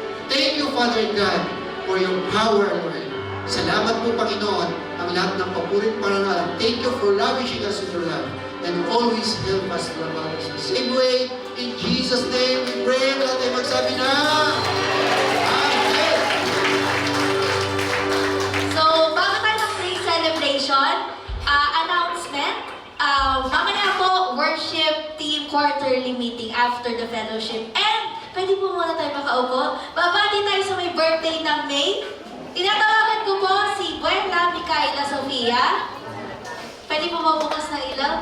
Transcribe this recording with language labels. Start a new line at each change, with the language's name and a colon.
English: Thank you, Father God, for your power, Lord.
Filipino: Salamat po, Panginoon, ang lahat ng papurit parangalan.
English: Thank you for lavishing us with your love and always help us to love others the same way. In Jesus' name, we pray.
Filipino: Lahat ay magsabi na,
English: Amen.
Filipino: So, bago tayo ng praise celebration, announcement, mamaya po,
English: worship team quarterly meeting after the fellowship.
Filipino: And, pwede po muna tayo makaupo. Babati tayo sa may birthday ng May. Tinatawagan ko po si Buena Micaela Sofia. Pwede po mabukas ng ilaw.